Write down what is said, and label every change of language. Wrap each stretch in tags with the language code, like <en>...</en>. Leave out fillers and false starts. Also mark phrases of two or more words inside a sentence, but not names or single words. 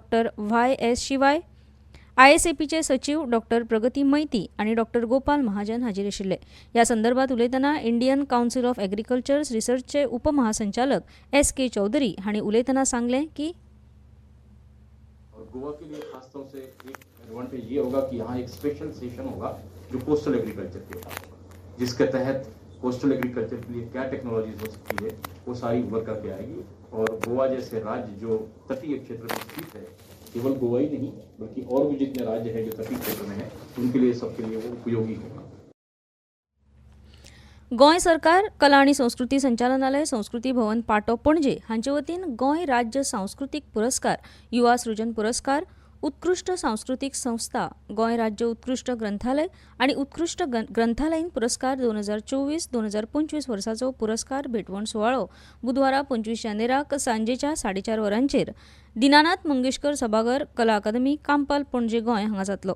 <kok>YS शिवाय, ISAPचे सचिव डॉ. प्रगती मैती आनी डॉ. गोपाल महाजन हाजीर आशिल्ले. ह्या संदर्भात उलयतना इंडियन कावन्सिल ऑफ एग्रीकल्चर रिसर्चचे उपमहासंचालक SK चौधरी हांणी उलयतना सांगलें की</kok> <hi>गोवा के लिए खास तौर से एक एडवांटेज ये होगा कि यहाँ एक स्पेशल सेशन होगा जो</hi> <en>coastal agriculture</en> <hi>के ऊपर होगा, जिसके तहत</hi> <en>coastal agriculture</en> <hi>के लिए क्या टेक्नोलॉजीज हो सकती है वो सारी उभर करके आएगी. और गोवा जैसे राज्य जो तटीय क्षेत्र में स्थित है, केवल गोवा ही नहीं बल्कि और भी जितने राज्य हैं जो तटीय क्षेत्र में हैं उनके लिए सबके लिए वो उपयोगी होगा.</hi> <kok>गोंय सरकार, कला आनी संस्कृती संचालनालय, संस्कृती भवन पाटो पणजे हांचे वतीन गोंय राज्य सांस्कृतिक पुरस्कार, युवा सृजन पुरस्कार, उत्कृष्ट सांस्कृतिक संस्था, गोंय राज्य उत्कृष्ट ग्रंथालय आनी उत्कृष्ट ग्रंथालयीन पुरस्कार 2024-2025 वर्साचो पुरस्कार भेटवण सुवाळो बुधवारा 25 जानेराक सांजेच्या 4:30 वरांचेर दिनानाथ मंगेशकर सभाघर, कला अकादमी, कांपाल, पणजे, गोंय हांगा जातलो.</kok>